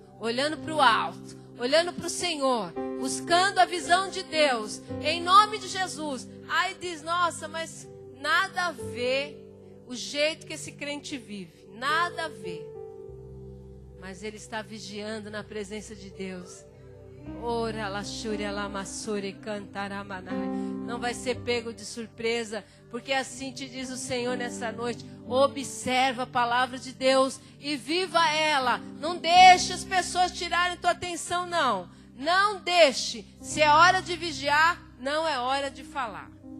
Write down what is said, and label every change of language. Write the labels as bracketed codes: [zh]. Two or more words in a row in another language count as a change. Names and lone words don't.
[pt] Olhando para o alto. Olhando para o Senhor. Buscando a visão de Deus. Em nome de Jesus. Aí diz, nossa, mas nada a ver o jeito que esse crente vive. Nada a ver. Mas ele está vigiando na presença de Deus. Ora, laxúria, lamassure, cantaramanai. Não vai ser pego de surpresa, porque assim te diz o Senhor nessa noite. Observa a palavra de Deus e viva ela. Não deixe as pessoas tirarem tua atenção, não. Não deixe. Se é hora de vigiar, não é hora de falar.